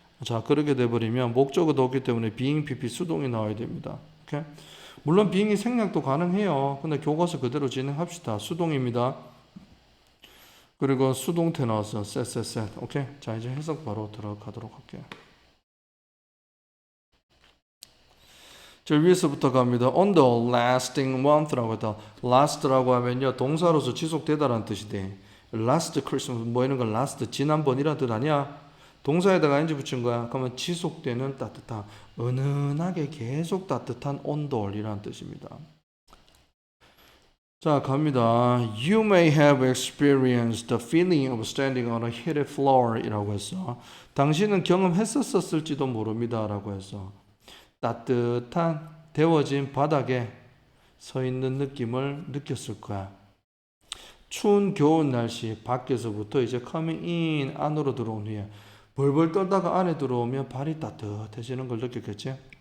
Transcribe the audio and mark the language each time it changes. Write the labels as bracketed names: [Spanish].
[Korean] 자, 그렇게 돼버리면 목적어도 없기 때문에 being PP 수동이 나와야 됩니다. 오케이? 물론 being이 생략도 가능해요. 근데 교과서 그대로 진행합시다. 수동입니다. 그리고 수동태 나왔어. set. 오케이? 자, 이제 해석 바로 들어가도록 할게요. 저 위에서부터 갑니다. [English] On the lasting month [Korean] 라고 했다. last라고 하면요 동사로서 지속되다라는 뜻이 돼. last Christmas 뭐 이런 거 last 지난번이라는 뜻 아니야? 동사에다가 ing 붙인 거야. 그러면 지속되는 따뜻한 은은하게 계속 따뜻한 온돌이라는 뜻입니다. 자 갑니다. [English] You may have experienced the feeling of standing on a heated floor [Korean] 이라고 했어. 당신은 경험했었을지도 모릅니다 라고 했어. 따뜻한 데워진 바닥에 서 있는 느낌을 느꼈을 거야. 추운 겨울 날씨 밖에서부터 이제 [English] coming in [Korean] 안으로 들어온 후에 벌벌 떨다가 안에 들어오면 발이 따뜻해지는 걸 느꼈겠지?